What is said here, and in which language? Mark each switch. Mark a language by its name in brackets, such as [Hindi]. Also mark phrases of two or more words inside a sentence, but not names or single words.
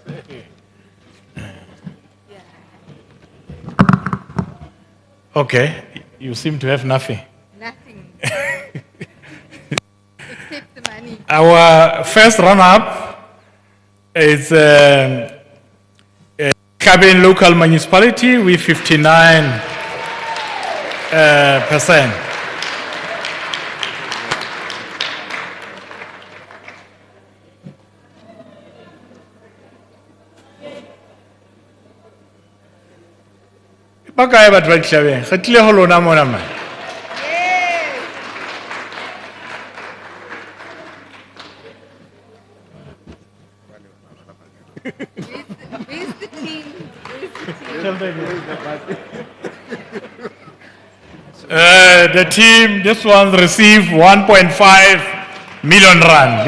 [English] Okay, you seem to have nothing. Nothing. Except the money. Our first run-up is Kabin local municipality with 59%. [Southern Sotho] Bakae batho ba Ditlhabeng, re tlile ho lona mona man. [English] Where's the team? The team, this one received 1.5 million rand.